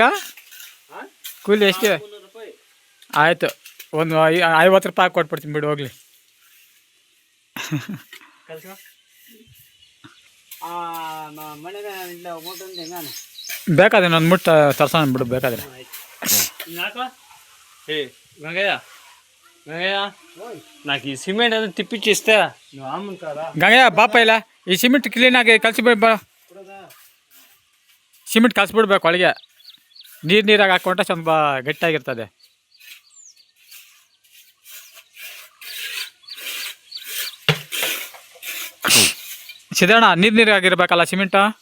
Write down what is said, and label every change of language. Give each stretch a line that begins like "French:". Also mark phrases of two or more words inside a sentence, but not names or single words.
Kannada: ಕೂಲಿ ಎಷ್ಟು? ಆಯಿತು, ಒಂದು 50 ರೂಪಾಯಿ ಕೊಟ್ಬಿಡ್ತೀನಿ ಬಿಡು, ಹೋಗ್ಲಿ. ಬೇಕಾದ್ರೆ ನಾನು ಮುಟ್ಟು ತರ್ಸೋಣ ಬಿಡು, ಬೇಕಾದ್ರೆ.
Telugu: ಗಂಗಯ್ಯ నాకు ఈ సిమెంట్ అనేది తిప్పించిస్తే
Kannada: ಗಂಗಯ್ಯ ಬಾಪ ಇಲ್ಲ, ಈ ಸಿಮೆಂಟ್ ಕ್ಲೀನಾಗಿ ಕಲಿಸಿಬಿಡ್ಬ. ಸಿಮೆಂಟ್ ಕಲಿಸ್ಬಿಡ್ಬೇಕು ಒಳಗೆ, ನೀರಾಗಿ ಹಾಕ್ಕೊಂಡ್ರೆ ಸ್ವಲ್ಪ ಗಟ್ಟಿಯಾಗಿರ್ತದೆ. ಸಿದ್ದಣ್ಣ, ನೀರಾಗಿರ್ಬೇಕಲ್ಲ ಸಿಮೆಂಟು.